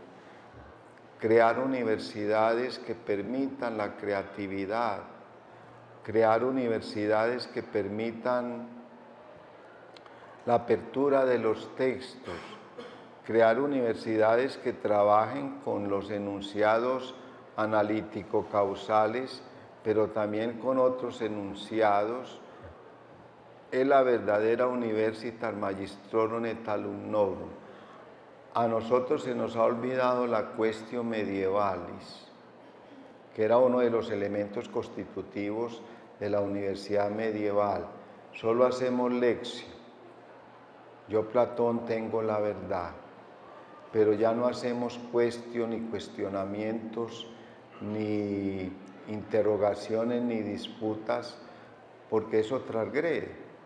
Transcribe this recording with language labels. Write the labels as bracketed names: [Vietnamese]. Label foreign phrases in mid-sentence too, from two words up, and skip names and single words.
[Spanish] crear universidades que permitan la creatividad, crear universidades que permitan la apertura de los textos, crear universidades que trabajen con los enunciados analítico-causales, pero también con otros enunciados, es la verdadera [Latin] universitas magistrorum et alumnorum. [Spanish] A nosotros se nos ha olvidado la [Latin] quaestio medievalis, [Spanish] que era uno de los elementos constitutivos de la universidad medieval. Solo hacemos lección. Yo, Platón, tengo la verdad, pero ya no hacemos cuestión ni cuestionamientos, ni interrogaciones, ni disputas, porque eso transgrede.